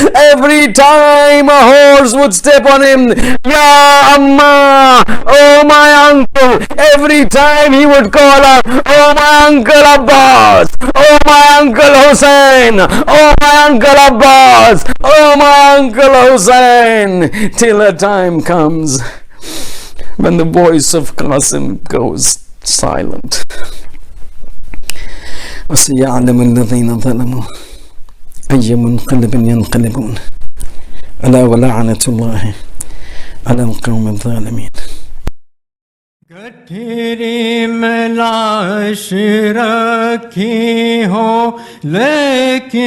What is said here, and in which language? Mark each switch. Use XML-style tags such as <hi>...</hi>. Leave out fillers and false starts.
<en>Every time a horse would step on him,</en> <ar>Ya Amma,</ar> <en>oh my uncle, every time he would call out, oh my uncle Abbas, oh my uncle Hussein, oh my uncle Abbas, oh my uncle Hussein, till a time comes when the voice of Qasim goes silent.</en> <ar>وسيعلم الذين ظلموا أي منقلب ينقلبون ألا ولعنة الله على القوم الظالمين.</ar> <hi>गठरी में लाश रखी हो लेकिन</hi>